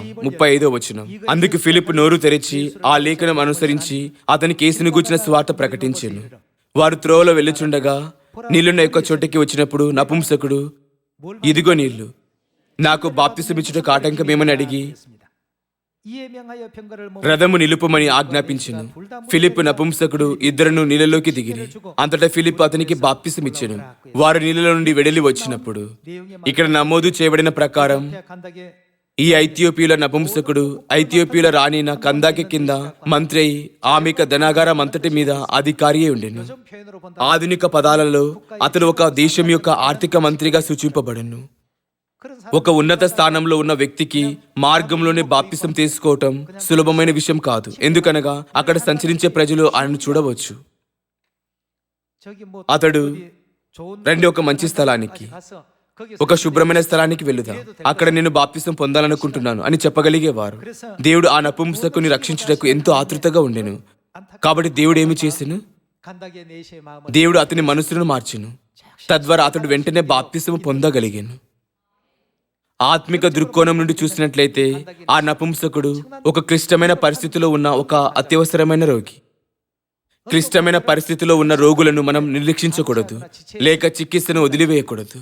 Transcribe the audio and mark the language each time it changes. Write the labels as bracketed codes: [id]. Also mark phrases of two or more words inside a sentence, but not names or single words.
[te] 35వ వచనం. అందుకు ఫిలిప్పు నోరు తెరిచి ఆ లేఖనం అనుసరించి అతనికి యేసుని గూర్చిన సువార్త ప్రకటించెను. వారు త్రోవలో వెళ్ళుచుండగా నీళ్లున్న యొక్క చోటికి వచ్చినప్పుడు నపుంసకుడు, ఇదిగో నీళ్లు, నాకు బాప్తిసమిచ్చుటకు ఆటంకమేమని అడిగి [ko] 이에 명하여 병거를 [te] రథము నిలుపుమని ఆజ్ఞాపించెను. ఫిలిప్పు నపుంసకుడు ఇద్దరును నీళ్ళలోకి దిగిరి. అంతటా ఫిలిప్పు అతనికి బాప్తిసమిచ్చెను. వారు నీళ్ళలో నుండి వెడలి వచ్చినప్పుడు ఇక్కడ నమోదు చేయబడిన ప్రకారం [ko] 간닥에 [te] ఈ ఐథియోపియుల నపుంసకుడు ఐథియోపియుల రాణిన కందాకి కింద మంత్రి అయి ఆమెక ధనాగారం అంతటి మీద అధికారి అయి ఉండెను. [ko] 좀 표현으로 본다. [te] ఆధునిక పదాలలో అతడు ఒక దేశం యొక్క ఆర్థిక మంత్రిగా సూచింపబడను. [ko] 그런 사람 [te] ఒక ఉన్నత స్థానంలో ఉన్న వ్యక్తికి మార్గంలోనే బాప్తిసం తీసుకోవటం సులభమైన విషయం కాదు. ఎందుకనగా అక్కడ సంచరించే ప్రజలు ఆయనను చూడవచ్చు. [ko] 저기 뭐 [te] అతడు [ko] 어디 좋은 [te] రండి ఒక మంచి స్థలానికి, [ko] 가서 거기서 [te] ఒక శుభ్రమైన స్థలానికి వెళుదాం, అక్కడ నేను బాప్తిసం పొందాలనుకుంటున్నాను అని చెప్పగలిగేవారు. దేవుడు ఆ నపుంసకుని రక్షించుటకు ఎంతో ఆతృతగా ఉండెను. కాబట్టి దేవుడు ఏమి చేసెను? [ko] 간닥에 내시의 마음을 [te] దేవుడు అతని మనసును మార్చెను. తద్వారా అతడు వెంటనే బాప్తిసము పొందగలిగాను. ఆత్మిక దృక్కోణం నుండి చూసినట్లయితే ఆ నపుంసకుడు ఒక క్లిష్టమైన పరిస్థితిలో ఉన్న ఒక అత్యవసరమైన రోగి. క్లిష్టమైన పరిస్థితిలో ఉన్న రోగులను మనం నిర్లక్షించకూడదు, లేక చికిత్సను వదిలివేయకూడదు.